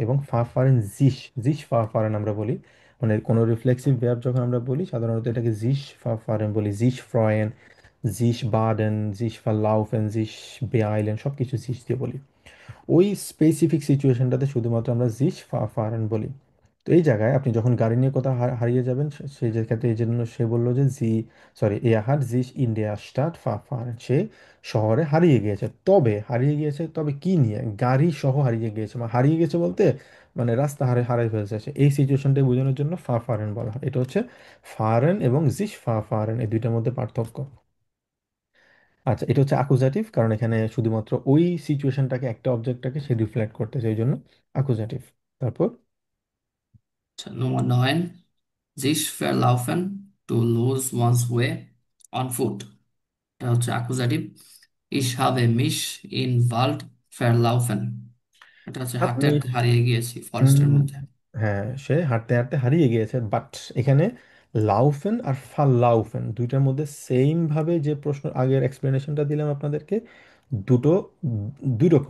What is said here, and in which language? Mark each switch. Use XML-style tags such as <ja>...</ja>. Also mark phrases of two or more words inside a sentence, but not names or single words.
<bn>এবং</bn> <de>fahren sich,</de> <bn>ফারেন আমরা বলি, মানে কোনো রিফ্লেক্সিভ ভার্ব যখন আমরা বলি সাধারণত এটাকে ফারেন বলি, ফ্রয়েন, বাডেন, ভারলাউফেন, বেআইলেন, সব কিছু দিয়ে বলি। ওই স্পেসিফিক সিচুয়েশনটাতে শুধুমাত্র আমরা ফারেন বলি। তো এই জায়গায় আপনি যখন গাড়ি নিয়ে কোথাও হারিয়ে যাবেন, সেই যে ক্ষেত্রে এই জন্য সে বললো যে</bn> <de>er hat sich in der Stadt verfahren,</de> <bn>সে শহরে হারিয়ে গিয়েছে। তবে হারিয়ে গিয়েছে, তবে কি নিয়ে? গাড়ি সহ হারিয়ে গিয়েছে, মানে হারিয়ে গেছে বলতে মানে রাস্তা হারাই ফেলছে সে। এই সিচুয়েশনটা বোঝানোর জন্য ফারেন বলা হয়। এটা হচ্ছে ফারেন এবং ফারেন, এই দুইটার মধ্যে পার্থক্য। আচ্ছা, এটা হচ্ছে আকুজাটিভ, কারণ এখানে শুধুমাত্র ওই সিচুয়েশনটাকে, একটা অবজেক্টটাকে সে রিফ্লেক্ট করতেছে, এই জন্য আকুজাটিভ। তারপর আচ্ছা,</bn> <de>Nummer 9, sich verlaufen,</de> <en>to lose one's way on foot.</en> <bn>এটা হচ্ছে অ্যাকুজাটিভ।</bn> <de>Ich habe mich in Wald verlaufen.</de> <bn>এটা হচ্ছে হাঁটতে আপনি হাঁটতে হারিয়ে গিয়েছি ফরেস্টের উম, মধ্যে। হ্যাঁ, সে হাঁটতে হাঁটতে হারিয়ে গিয়েছে, বাট এখানে লাউফেন আর ফাল্লাউফেন দুইটার মধ্যে সেম ভাবে যে প্রশ্ন আগের এক্সপ্লেনেশনটা দিলাম আপনাদেরকে, দুটো দুই রকম।</bn>